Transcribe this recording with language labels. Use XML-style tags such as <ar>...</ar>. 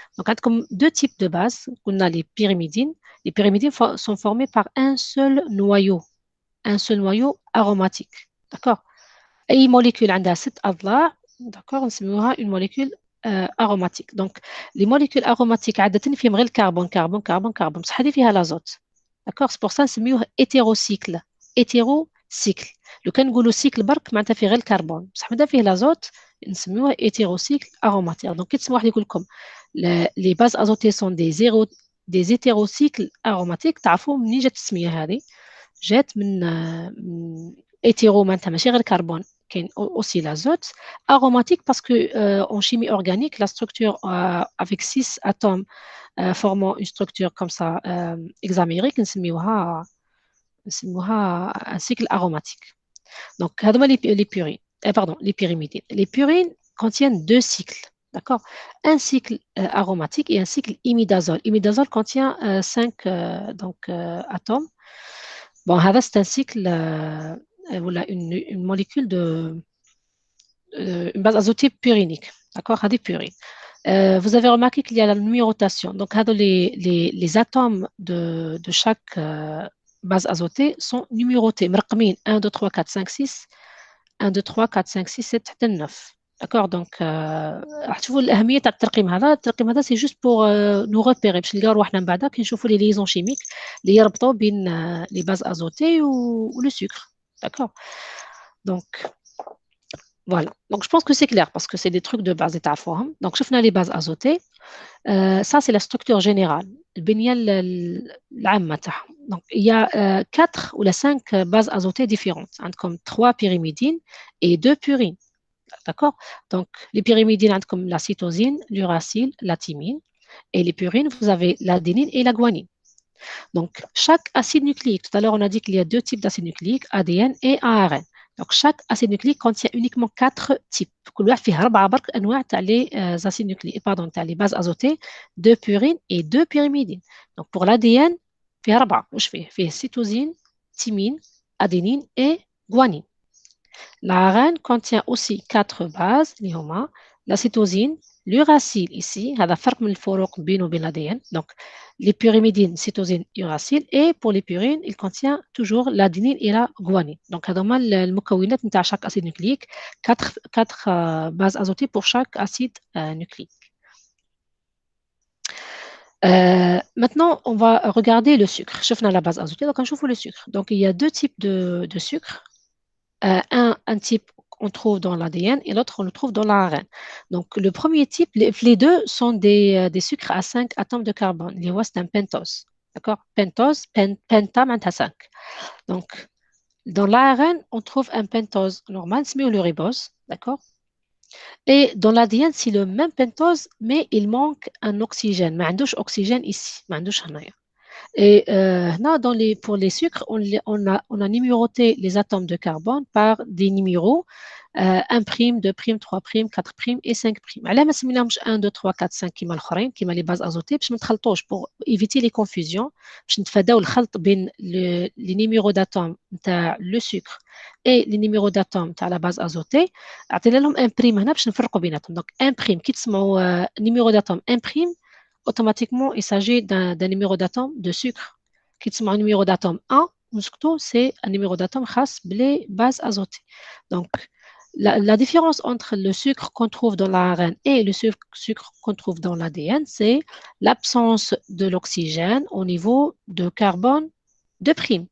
<fr>Donc,</fr> <ar>عندكم</ar> <fr>deux types de bases.</fr> <ar>قلنا</ar> <fr>les pyrimidines. Les pyrimidines sont formées par un seul noyau aromatique. D'accord?</fr> <ar>أي molécule عندها 6 أضلاع.</ar> <fr>D'accord?</fr> <ar>نسميوها</ar> <fr>une molécule aromatique.</fr> <ar>Donc,</ar> <fr>les molécules aromatiques</fr> <ar>عادة فيهم غير الكربون كربون كربون كربون بصح هذه فيها l'azote.</ar> <fr>D'accord? C'est pour ça</fr> <ar>نسميوه</ar> <fr>hétérocycle. hétérocycle.</fr> <ar>لو كان نقولوا cycle برك معناتها فيه غير الكربون بصح مادام فيه l'azote نسميوه hétérocycle aromatique.</ar> <fr>Donc,</fr> <ar>كي تسمعوا واحد يقول لكم</ar> <fr>les bases azotées sont des hétérocycles aromatiques.</fr> <ar>تعرفوا منين جات التسميه هذه؟ جات من hétéro معناتها ماشي غير كربون كاين aussi l'azote.</ar> <fr>aromatique parce que en chimie organique la structure avec 6 atomes formant une structure comme ça hexamérique</fr> <ar>نسميوها</ar> <fr>un cycle aromatique. Donc</fr> <ar>هذوما</ar> <fr>les purines pardon les pyrimidines. Les purines contiennent deux cycles. D'accord? Un cycle aromatique et un cycle imidazole. Imidazole contient 5 atomes. Bon, c'est un cycle, voilà, une molécule une base azotée purinique. D'accord? C'est purine. Vous avez remarqué qu'il y a la numérotation. Donc, les atomes de chaque base azotée sont numérotés. 1, 2, 3, 4, 5, 6. 1, 2, 3, 4, 5, 6, 7 حتى 9.</fr> <ar>D'accord, donc راح تشوفوا الأهمية تاع الترقيم هذا</ar> <fr>سي جوست بور نو ريبيري</fr> <ar>باش نلقاو روحنا من بعد كي نشوفوا</ar> <fr>لي ليزون شيميك</fr> <ar>اللي يربطوا بين لي باز ازوتي و لو سكر.</ar> <fr>D'accord. Donc voilà. Donc je pense que c'est clair parce que c'est des trucs de base</fr> <ar>تعرفوهم.</ar> <fr>Donc</fr> <ar>شفنا</ar> <fr>les bases azotées. Ça c'est la structure générale.</fr> <ar>البنية العامة تاعهم.</ar> <fr>Donc il y a 4 ou 5 bases azotées différentes.</fr> <ar>عندكم</ar> <fr>3 pyrimidines et 2 purines. D'accord? Donc, les pyrimidines, comme la cytosine, l'uracile, la thymine. Et les purines, vous avez l'adénine et la guanine. Donc, chaque acide nucléique, tout à l'heure, on a dit qu'il y a deux types d'acides nucléiques, ADN et ARN. Donc, chaque acide nucléique contient uniquement 4 types.</fr> <ar>كل واحد فيه 4 برك أنواع تاع</ar> <fr>les acides nucléiques, pardon, تاع les bases azotées, 2 purines et 2 pyrimidines. Donc, pour l'ADN, فيه 4.</fr> <ar>واش فيه؟ فيه</ar> <fr>cytosine, thymine, adénine et guanine. L'ARN contient aussi 4 bases, la cytosine,</fr> <ar>l'uracile ici, هذا فرق من الفروق بينه وبين l'ADN.</ar> <fr>Donc, les pyrimidines, cytosine, uracile. Et pour les purines, il contient toujours l'adenine et la guanine. Donc,</fr> <ar>هذوما المكونات نتاع</ar> <fr>chaque acide nucléique, 4 bases azotées pour chaque acide nucléique. Maintenant, on va regarder le sucre.</fr> <ar>شفنا</ar> <fr>la base azotée, donc on trouve le sucre. Donc, il y a deux types de sucre. Un type on trouve dans l'ADN et l'autre on le trouve dans l'ARN. Donc le premier type, les deux sont des sucres à 5 atomes de carbone. C'est un pentose. D'accord? Pentose, penta, 5. Donc dans l'ARN, on trouve un pentose normal, c'est le ribose. D'accord? Et dans l'ADN, c'est le même pentose, mais il manque un oxygène. Mais il oxygène ici. Et pour les sucres, on a numéroté les atomes de carbone par des numéros 1 prime, 2 prime, 3 prime, 4 prime et 5 prime.</fr> <ar>علاه ما سميناهمش 1 2 3 4 5 كيما الاخرين</ar> <fr>كيما لي باز ازوتي باش ما نتخلطوش pour éviter les confusions</fr> <ar>باش نتفاداو الخلط بين</ar> <fr>les numéros d'atomes نتاع le sucre et les numéros d'atomes تاع la base azotée.</fr> <ar>عطينا لهم 1 prime هنا باش نفرقوا بيناتهم.</ar> <fr>Donc 1 prime</fr> <ar>كي تسمعوا</ar> <fr>numéro d'atome 1 prime, automatiquement il s'agit d'un numéro d'atome de sucre. Qui</fr> <ar>تسمعوا</ar> <fr>numéro d'atome 1, c'est un numéro d'atome</fr> <ar>خاص بلي</ar> <fr>bases azotées. Donc la différence entre le sucre qu'on trouve dans l'ARN et le sucre qu'on trouve dans l'ADN, c'est l'absence de l'oxygène au niveau de carbone de prime.</fr>